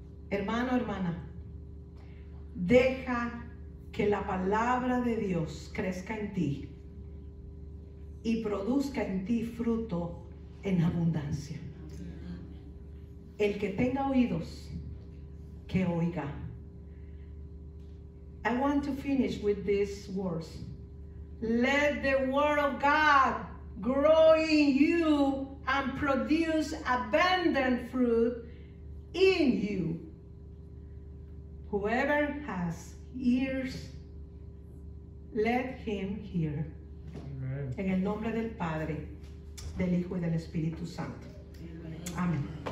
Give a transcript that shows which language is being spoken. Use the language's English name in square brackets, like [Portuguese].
[Spanish] Hermano, hermana, deja que la palabra de Dios crezca en ti y produzca en ti fruto en abundancia. El que tenga oídos, que oiga. [English] I want to finish with these words. Let the word of God grow in you and produce abundant fruit in you. Whoever has ears, let him hear. [Spanish] En el nombre del Padre, del Hijo y del Espíritu Santo. Amén.